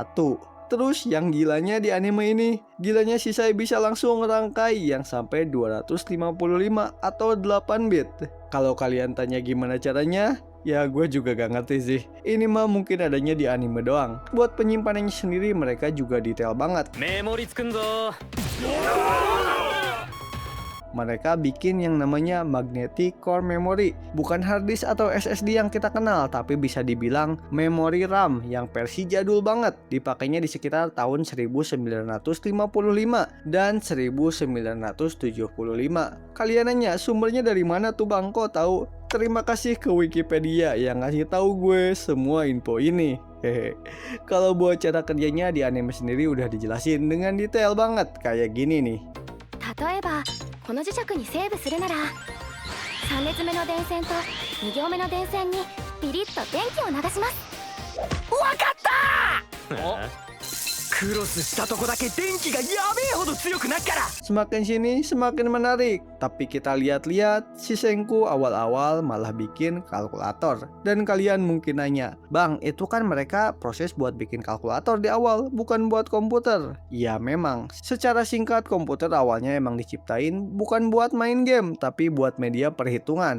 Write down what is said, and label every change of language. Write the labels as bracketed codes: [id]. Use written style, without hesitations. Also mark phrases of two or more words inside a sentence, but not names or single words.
[id] Terus yang gilanya di anime ini, gilanya si Sai bisa langsung ngerangkai yang sampai 255 atau 8 bit. Kalau kalian tanya gimana caranya, ya gue juga gak ngerti sih. Ini mah mungkin adanya di anime doang. Buat penyimpanannya sendiri mereka juga detail banget. [ja] メモリつくんぞ [id] Mereka bikin yang namanya [en] magnetic core memory. [id] Bukan [en] hard disk [id] atau SSD yang kita kenal, tapi bisa dibilang memori RAM yang versi jadul banget. Dipakainya di sekitar tahun 1955 dan 1975. Kalian nanya sumbernya dari mana tuh Bang? Kok tahu? Terima kasih ke Wikipedia yang ngasih tahu gue semua info ini. Hehe. Kalau buat cara kerjanya di anime sendiri udah dijelasin dengan detail banget kayak gini nih. [ja] 例えばこの磁石にセーブするなら3列目の電線と2行目の電線にピリッと電気を流します。わかったクロスしたとこだけ電気がやべえほど強くなっから。 [id] Semakin sini semakin menarik. Tapi kita lihat-lihat si Senku awal-awal malah bikin kalkulator. Dan kalian mungkin nanya, Bang itu kan mereka proses buat bikin kalkulator di awal, bukan buat komputer. Ya memang, secara singkat komputer awalnya emang diciptain bukan buat main game, tapi buat media perhitungan.